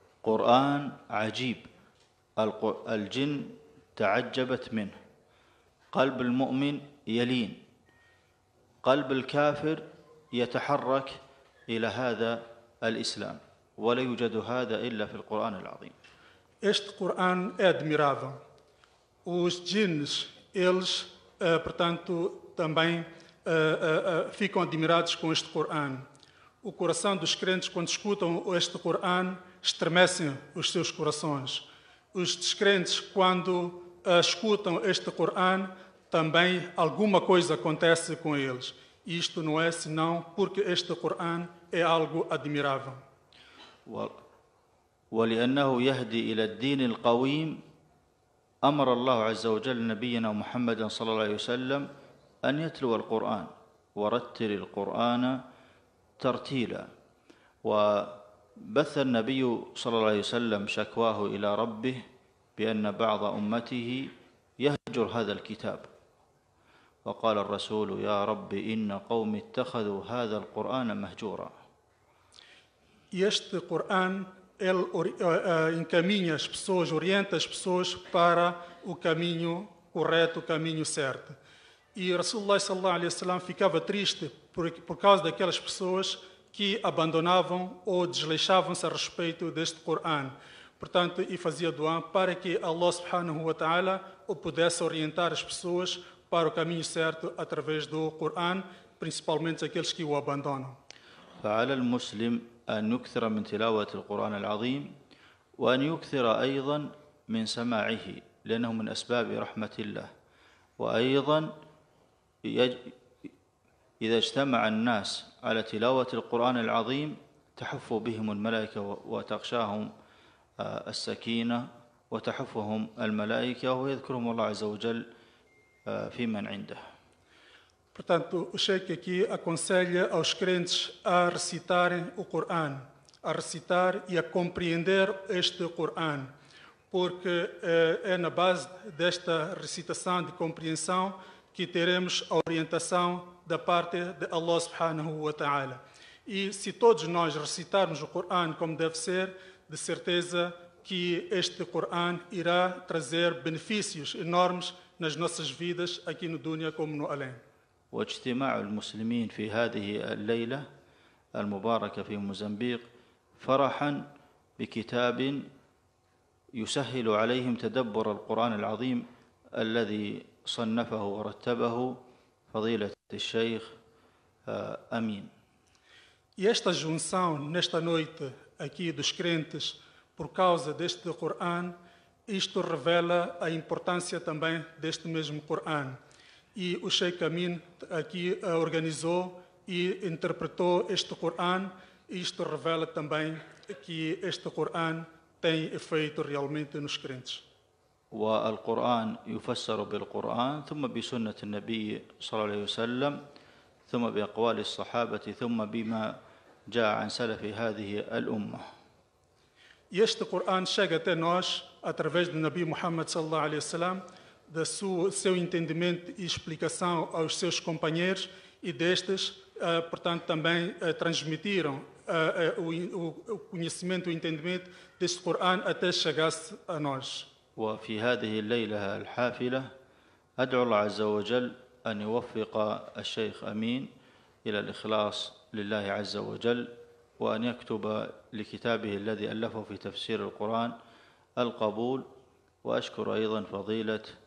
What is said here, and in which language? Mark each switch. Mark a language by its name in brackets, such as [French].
[Arabic] قرآن عجيب الجن تعجبت منه قلب المؤمن يلين قلب الكافر يتحرك إلى هذا الإسلام ولا يوجد هذا إلا في القرآن العظيم. [Portuguese] Este Corão é admirável. Os djinns, eles, portanto, também ficam admirados com este Corão. O coração dos crentes, quando escutam este Corão, estremecem os seus corações. Os descrentes, quando escutam este Corão, também alguma coisa acontece com eles. Isto não é senão porque este Corão é algo admirável. [Arabic] ولأنه يهدي إلى الدين القويم أمر الله عز وجل نبينا محمد صلى الله عليه وسلم أن يتلو القرآن ورتل القرآن ترتيلا. وبث النبي صلى الله عليه وسلم شكواه إلى ربه بأن بعض أمته يهجر هذا الكتاب، وقال الرسول يا رب إن قوم اتخذوا هذا القرآن مهجورا. [Portuguese] Este Corão, ele encaminha as pessoas, orienta as pessoas para o caminho correto, o caminho certo. E Rasulullah sallallahu alaihi wasallam ficava triste por causa daquelas pessoas que abandonavam ou desleixavam-se a respeito deste Corão. Portanto, e fazia doa para que Allah subhanahu wa ta'ala o pudesse orientar as pessoas para o caminho certo através do Corão, principalmente aqueles que o abandonam. [Arabic] فعلى المسلم أن يكثر من تلاوة القرآن العظيم وأن يكثر أيضا من سماعه لأنه من أسباب رحمة الله. وأيضا إذا اجتمع الناس على تلاوة القرآن العظيم تحف بهم الملائكة وتغشاهم السكينة وتحفهم الملائكة ويذكرهم الله عز وجل في من عنده. [Portuguese] Portanto, o Sheikh aqui aconselha aos crentes a recitarem o Corão, a recitar e a compreender este Corão, porque é na base desta recitação de compreensão que teremos a orientação da parte de Allah subhanahu wa ta'ala. E se todos nós recitarmos o Corão como deve ser, de certeza que este Corão irá trazer benefícios enormes nas nossas vidas, aqui no Dunya como no Além. [Arabic] واجتماع المسلمين في هذه الليلة المباركة في موزمبيق فرحا بكتاب يسهل عليهم تدبر القرآن العظيم الذي صنفه ورتبه فضيلة الشيخ أمين. [Portuguese] E esta junção nesta noite aqui dos crentes por causa deste Corão, isto revela a importância também deste mesmo Corão. E o Sheikh Amin aqui organizou e interpretou este Corão, e isto revela também que este Corão tem efeito realmente nos crentes. [Arabic] والقرآن يفسر بالقرآن ثم بسنة النبي صلى الله عليه وسلم ثم بأقوال الصحابة ثم بما جاء عن سلف هذه الأمة. [Portuguese] E este Corão chega até nós através do Nabi Muhammad sallallahu alaihi wasallam, do seu entendimento e explicação aos seus companheiros, e destes, portanto, também transmitiram o conhecimento, o entendimento deste Corão até chegasse a nós. [Arabic] وفي هذه الليلة الحافلة أدعو الله عز وجل أن يوفق الشيخ أمين إلى الإخلاص لله عز وجل وأن يكتب لكتابه الذي ألفه في تفسير القرآن القبول. وأشكر أيضا فضيلة